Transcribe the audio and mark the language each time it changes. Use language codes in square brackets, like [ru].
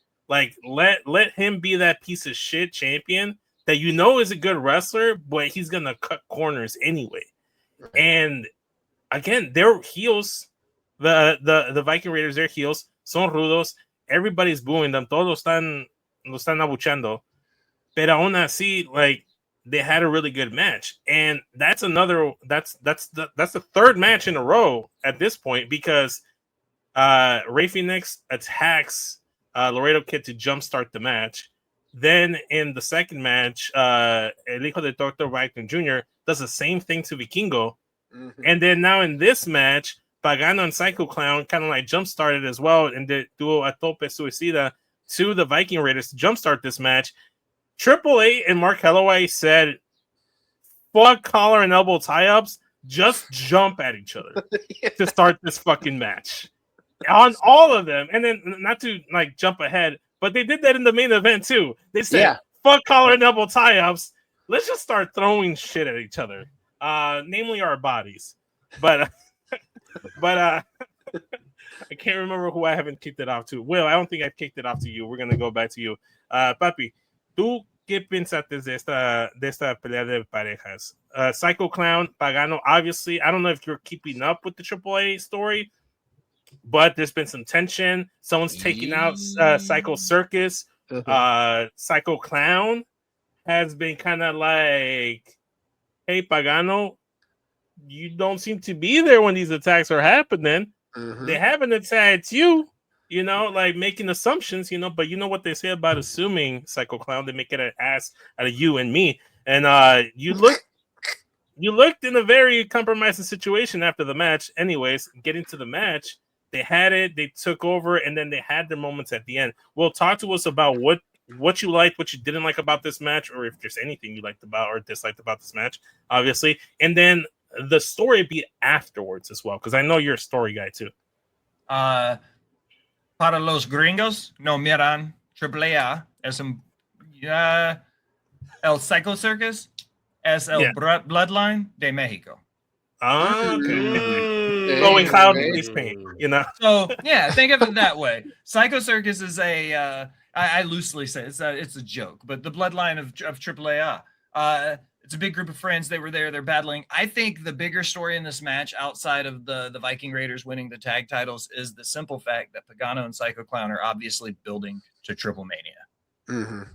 [en] Like, let him be that piece of shit champion that you know is a good wrestler, but he's gonna cut corners anyway. Right. And again, they're heels. The Viking Raiders, they're heels. [es] Son rudos. [en] Everybody's booing them. [es] Todos lo están abuchando. Pero aún así, [en] like, they had a really good match, and that's the third match in a row at this point, because Rey Fénix attacks Laredo Kid to jumpstart the match. Then in the second match, El Hijo de Dr. Wagner Jr. does the same thing to Vikingo, and then now in this match, Pagano and Psycho Clown kind of like jumpstarted as well, and did duo a tope suicida to the Viking Raiders to jumpstart this match. AAA and Mark Calloway said, fuck collar and elbow tie-ups, just jump at each other to start this fucking match. On all of them. And then, not to like jump ahead, but they did that in the main event too. They said, fuck collar and elbow tie-ups, let's just start throwing shit at each other. Namely our bodies. But I can't remember who I haven't kicked it off to. Will, I don't think I've kicked it off to you. We're going to go back to you. [es] Papi, ¿tú qué pensaste de esta pelea de parejas? [en] Psycho Clown, Pagano, obviously, I don't know if you're keeping up with the AAA story, but there's been some tension. Someone's taking out Psycho Circus. Psycho Clown has been kind of like, hey, Pagano, you don't seem to be there when these attacks are happening. They haven't attacked you. You know, like making assumptions, you know, but you know what they say about assuming, Psycho Clown, they make it an ass out of you and me. And you looked in a very compromising situation after the match. Anyways, getting to the match, they had it, they took over, and then they had their moments at the end. Well, talk to us about what you liked, what you didn't like about this match, or if there's anything you liked about or disliked about this match, obviously. And then the story be afterwards as well? Because I know you're a story guy too. [es] Para los gringos no miran AAA es un el Psycho Circus es el bloodline de Mexico. [en] Okay. Going cloud face paint, you know. So yeah, think of it that way. Psycho Circus is a I loosely say it's a joke, but the bloodline of AAA. It's a big group of friends. They were there. They're battling. I think the bigger story in this match, outside of the Viking Raiders winning the tag titles, is the simple fact that Pagano and Psycho Clown are obviously building to Triple Mania.